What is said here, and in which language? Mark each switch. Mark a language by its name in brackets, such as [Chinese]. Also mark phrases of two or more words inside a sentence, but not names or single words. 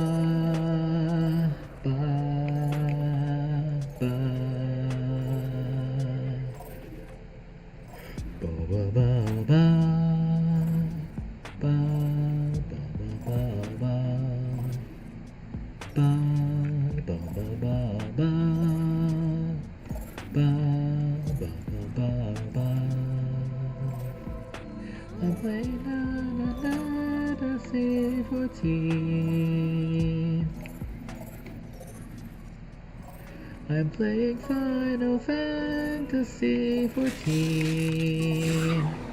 [English] ba ba ba ba ba ba ba ba ba ba I'm playing another Ffxiv. I'm playing Final Fantasy 14.